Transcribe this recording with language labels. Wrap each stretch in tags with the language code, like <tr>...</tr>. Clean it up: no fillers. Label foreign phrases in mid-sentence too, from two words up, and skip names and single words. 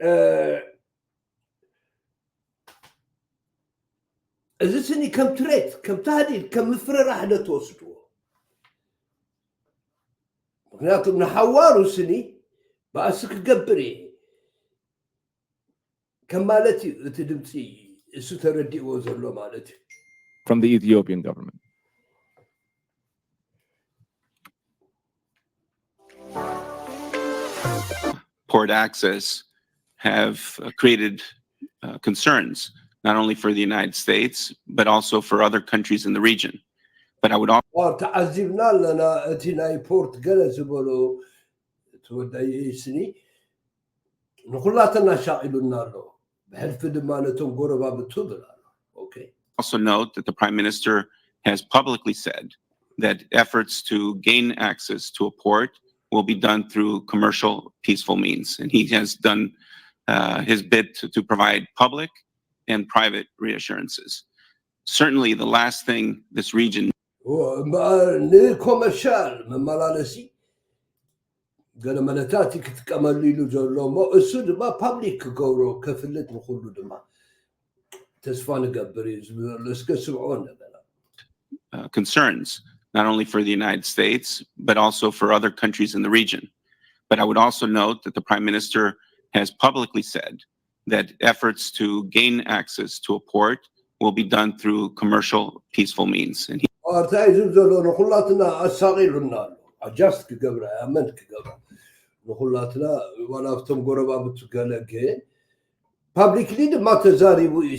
<ti>እዚ ስኒ ከም ትሬት ከም ተሃዲድ ከም ምፍርራሕ ዶ ተወስድዎ ምክንያቱም ንሓዋሩ ስኒ ባእሲ ክገብር እየ ከም ማለት እዩ እቲ ድምፂ እሱ ተረዲእዎ ዘሎ ማለት እዩ</ti> <en>from the Ethiopian government. Port access have created concerns, not only for the United States, but also for other countries in the region. But I would also</en> <ti>ተዓዚብና ኣለና እቲ ናይ ፖርት ገለ ዝበሎ ተወዳይ ስኒ ንኩላተና ሻቂሉና ኣሎ ብሕልፊ ድማ ነቶም ጎረባብቱ ብላ okay</ti> <en>also note that the Prime Minister has publicly said that efforts to gain access to a port will be done through commercial, peaceful means. And he has done his bit to provide public and private reassurances. Certainly the last thing this region</en> <ti>commercial መመላለሲ ገለ መነታት ክትቀመሉ ኢሉ ዘሎ እሞ እሱ ድማ ፓብሊክ ክገብሮ ከፍልጥ ንኩሉ ድማ ተስፋ ንገብር እዩ ዝብሎ እስከ ስምዖ ነገና</ti> <en>concerns, not only for the United States, but also for other countries in the region. But I would also note that the Prime Minister has publicly said that efforts to gain access to a port will be done through commercial, peaceful means. And he</en> <ti>adjust ክገብራ ኣመንት ክገብራ ንኩላትና ዋላፍቶም ጎረባብቱ ገለ ግን ፓብሊክሊ ድማ ተዛሪቡ</ti>